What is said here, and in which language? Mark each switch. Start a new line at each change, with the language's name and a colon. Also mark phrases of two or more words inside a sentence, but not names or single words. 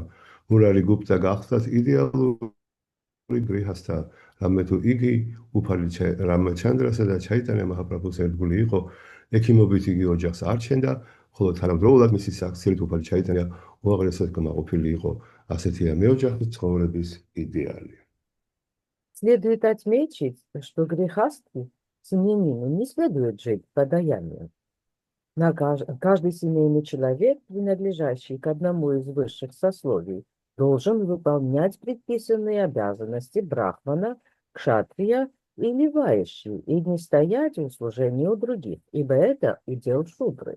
Georgian: მურარი გუპტა გახლავთ იდეალური გრიჰასთა, რამე თუ იგი უფალი რამაჩანდრასა და ჩაიტანია მაჰაპრაბჰუს ერთგული იყო, ექიმობით იგი ოჯახს არჩენდა, ხოლო თანამდროულად მისი საქციელით უფალი ჩაიტანია უაღრესად კმაყოფილი იყო. ასეთია მეოჯახის ცხოვრების идеალი.
Russian: Следует отметить, что грехасту семьянину не следует жить подаянием. Каждый семейный человек, принадлежащий к одному из высших сословий, должен выполнять предписанные обязанности брахмана, кшатрия или вайши и не стоять в услужении у других, ибо это удел шудры.